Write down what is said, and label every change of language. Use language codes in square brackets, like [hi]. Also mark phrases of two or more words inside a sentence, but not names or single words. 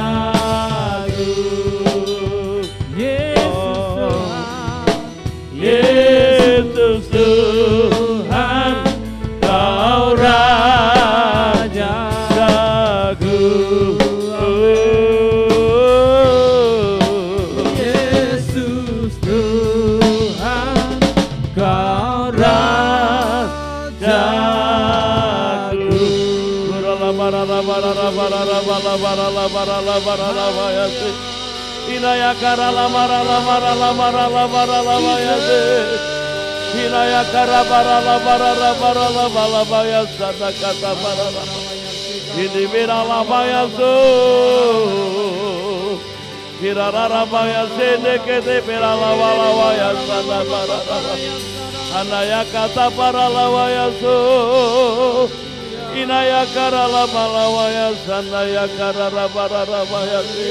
[id] Yesus Tuhan, Kau Rajaku. Yesus Tuhan, Kau Rajaku. Hinaya karala marala marala marala marala mayase. Hinaya kara marala marala marala marala mayasa kata marala. Hini mirala mayaso. Hirara mayase nekete mirala marala mayasa marala. Hanaya kata marala mayaso. Hinaya karala marala mayasa naya karara marala mayase.